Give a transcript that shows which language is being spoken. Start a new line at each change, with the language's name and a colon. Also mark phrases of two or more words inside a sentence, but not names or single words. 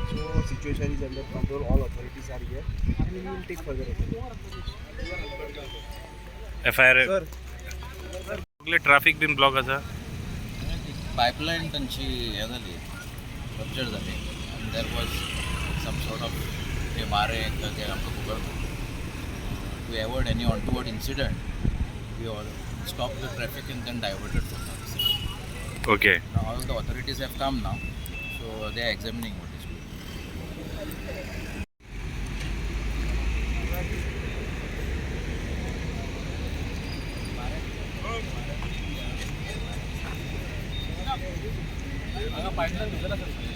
English: So situation is under control. All authorities are here आनी we will take further action. FIR सर Traffic been block आसा. पायपलाईन
Konkani: त्यांची हे झाली
English: रप्चर
Konkani: झाली आणि
English: there was some sort of
Konkani: ते मारे ते आमकां खबर
English: to avoid any untoward incident we all stop the traffic and then diverted from the Okay. All the authorities have come now so they are examining what is
Konkani: पायपलाईन भिजला सर.